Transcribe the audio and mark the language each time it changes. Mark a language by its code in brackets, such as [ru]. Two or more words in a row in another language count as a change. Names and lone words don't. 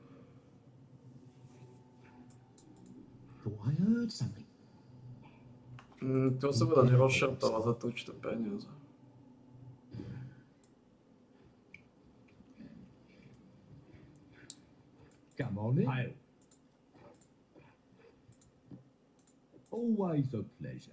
[en] Thought I heard something. [sk] To sa bude dať rozšartovať za to určité peniaze. [en] Come on in. Hi. Always a pleasure.